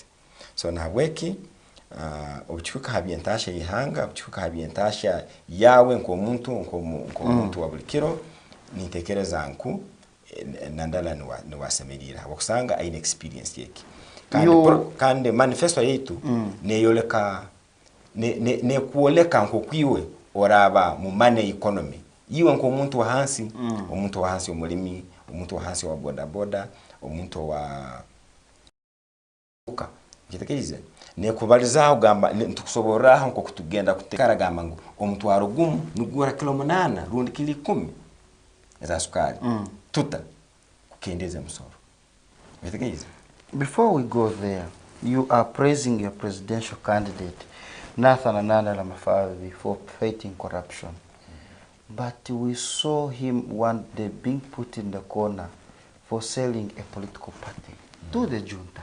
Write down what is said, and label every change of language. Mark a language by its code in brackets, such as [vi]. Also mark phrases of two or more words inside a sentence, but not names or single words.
[nyn] So nahabweki obuchuka habyentasha ihanga obuchuka habyentasha yawe nko muntu wa bulikiro nitekereza nku nandala niwasemerira wakusanga aine experience yake kandi manifesto yetu neyoleka ne kuoleka nko kwiwe oraba mu [en] money economy [nyn] iwe nko muntu wa hansi omuntu wa hansi omulimi omuntu wa hansi wa boda omuntu wa kitekeize ne kubalizaho gamba ntukusobora nko kutugenda kutekara gamba ngo omutwaro gumu nugura kilo 8 rundi kili 10 za sukari tuta kukendeze musoro. [en] Before we go there, you are praising your presidential candidate Nathan Ananda Mafavi for fighting corruption. But we saw him one day being put in the corner for selling a political party to the junta.